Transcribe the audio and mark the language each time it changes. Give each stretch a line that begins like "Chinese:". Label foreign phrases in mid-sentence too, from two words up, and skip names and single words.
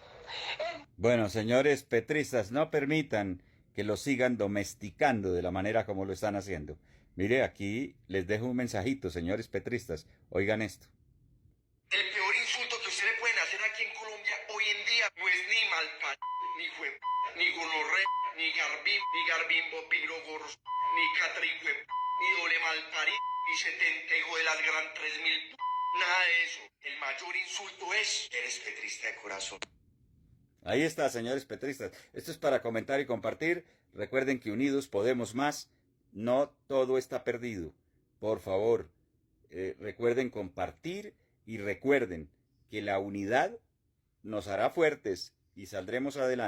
Spanish: Bueno, señores petristas, no permitan que lo sigan domesticando de la manera como lo están haciendo. Mire, aquí les dejo un mensajito, señores petristas. Oigan esto. El peor insulto que ustedes pueden hacer aquí en Colombia hoy en día no es ni malpa, ni jue, ni gonorre, ni garbimbo, pirogoros, ni catricue, ni doble malpari, ni 70 hijo de las gran 3000. Nada de eso. El mayor insulto es: eres petrista de corazón. Ahí está, señores petristas. Esto es para comentar y compartir. Recuerden que unidos podemos más. No todo está perdido. Por favor, recuerden compartir y recuerden que la unidad nos hará fuertes y saldremos adelante.